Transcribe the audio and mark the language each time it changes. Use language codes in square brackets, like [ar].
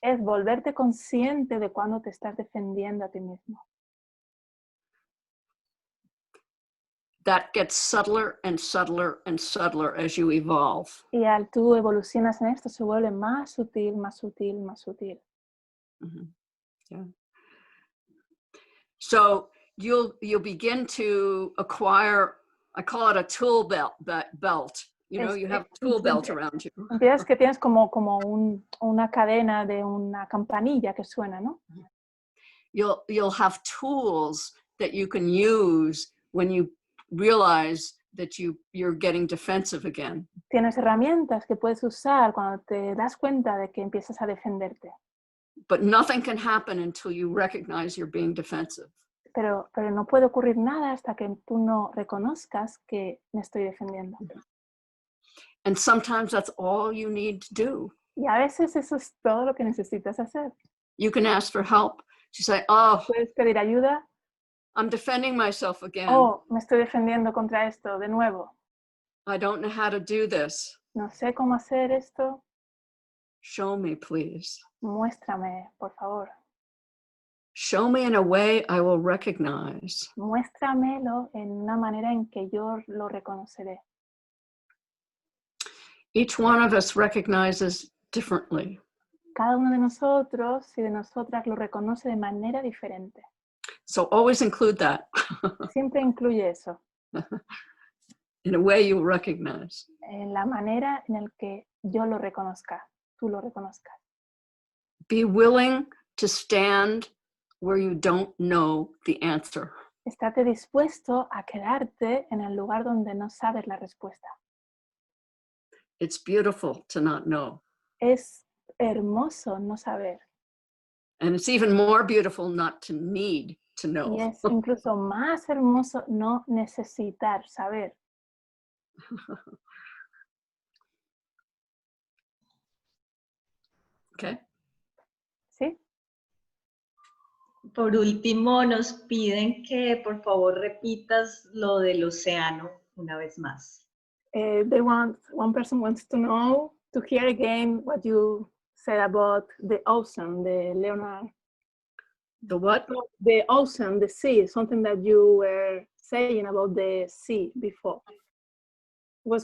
[es] Es volverte consciente de cuando te estás defendiendo a ti mismo. [en] That gets subtler and subtler and subtler as you evolve. [es] Y al tú evolucionas en esto, se vuelve más sutil, más sutil, más sutil. [en] Mm-hmm. Yeah. So you'll begin to acquire, I call it a tool belt. You know, you have a tool belt around you. [es] Empiezas que tienes como una cadena de una campanilla que suena, ¿no? [en] You'll have tools that you can use when you realize that you're getting defensive again. [es] Tienes herramientas que puedes usar cuando te das cuenta de que empiezas a defenderte. [en] But nothing can happen until you recognize you're being defensive. [es] Pero no puede ocurrir nada hasta que tú no reconozcas que me estoy defendiendo. [en] And sometimes that's all you need to do. [es] Y a veces eso es todo lo que necesitas hacer. [en] You can ask for help. You say, oh, [es] puedes pedir ayuda. [en] I'm defending myself again. [es] Oh, me estoy defendiendo contra esto de nuevo. [en] I don't know how to do this. [es] No sé cómo hacer esto. [en] Show me, please. [es] Muéstrame, por favor. [en] Show me in a way I will recognize. [es] Muéstramelo en una manera en que yo lo reconoceré. [en] Each one of us recognizes differently. [es] Cada uno de nosotros y de nosotras lo reconoce de manera diferente. [en] So always include that. [es] Siempre incluye eso. [en] In a way you'll recognize. [es] En la manera en la que yo lo reconozca, tú lo reconozcas. [en] Be willing to stand where you don't know the answer. [es] Estate dispuesto a quedarte en el lugar donde no sabes la respuesta. [en] It's beautiful to not know. [es] Es hermoso no saber. [en] And it's even more beautiful not to need to know. [es] Y es incluso más hermoso no necesitar saber. [en] Okay? [es] ¿Sí? Por último, nos piden que por favor repitas lo del océano una vez más. [en] One person wants to know, to hear again what you said about the ocean, the Leonard. The what? The ocean, the sea, something that you were saying about the sea before. Was